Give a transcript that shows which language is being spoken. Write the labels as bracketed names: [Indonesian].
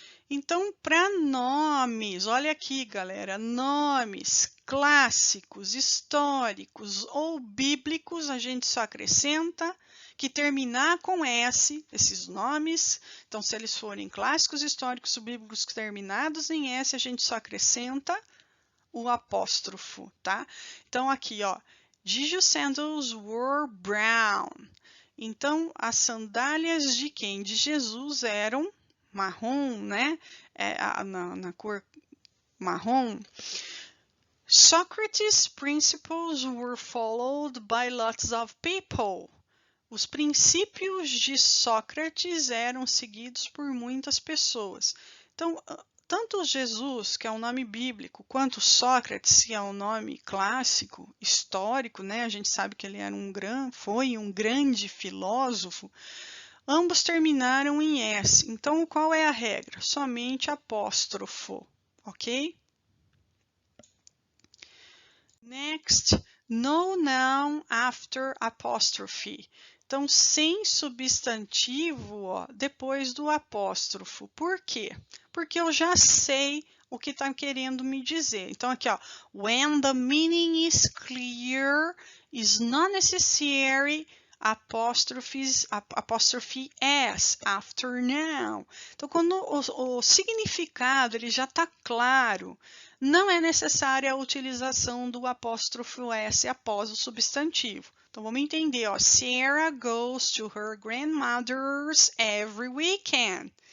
[Portuguese] Então, para nomes, olha aqui, galera, nomes clássicos, históricos ou bíblicos, a gente só acrescenta que terminar com S, esses nomes, então se eles forem clássicos históricos bíblicos terminados em S, a gente só acrescenta o apóstrofo, tá? Então aqui, ó, [English] Jesus' sandals were brown. [Portuguese] Então as sandálias de quem? De Jesus eram marrom, né? Na cor marrom. [English] Socrates' principles were followed by lots of people. [Portuguese] Os princípios de Sócrates eram seguidos por muitas pessoas. Então, tanto Jesus, que é um nome bíblico, quanto Sócrates, que é um nome clássico, histórico, né? A gente sabe que ele era foi um grande filósofo. Ambos terminaram em S. Então, qual é a regra? Somente apóstrofo, ok? [English] Next, no noun after apostrophe. [Portuguese] Então, sem substantivo, ó, depois do apóstrofo. Por quê? Porque eu já sei o que está querendo me dizer. Então, aqui, ó, [English] when the meaning is clear, is not necessary apostrophe s after noun. [Portuguese] Então, quando o significado ele já está claro, não é necessária a utilização do apóstrofo S após o substantivo. Então, vamos entender, ó. [English] Sarah goes to her grandmother's every weekend.